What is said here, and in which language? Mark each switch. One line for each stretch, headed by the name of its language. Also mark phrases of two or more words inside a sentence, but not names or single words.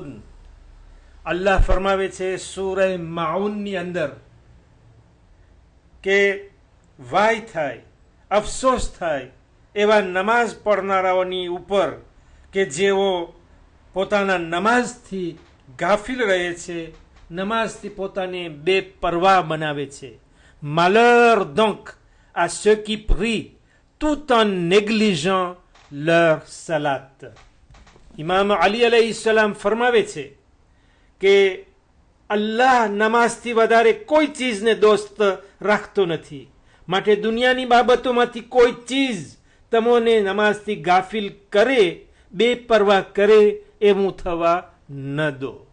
Gujarati: અલ્લાહ ફરમાવે છે સૂરે માઉનની અંદર કે વાય થાય, અફસોસ થાય એવા નમાઝ પડનારાઓની ઉપર કે જેઓ પોતાના નમાઝથી ગાફિલ રહે છે, નમાઝથી પોતાને બેપરવાહ બનાવે છે.
French: Malheur donc à ceux qui prient tout en négligeant leur salat.
Gujarati: ઇમામ અલી અલૈહિ સલામ ફરમાવે છે કે અલ્લાહ નમાઝથી વધારે કોઈ ચીજને દોસ્ત રાખતો નથી, માટે દુનિયાની બાબતોમાંથી કોઈ ચીજ તમોને નમાઝથી ગાફિલ કરે, બેપરવાહ કરે એવું થવા ન દો.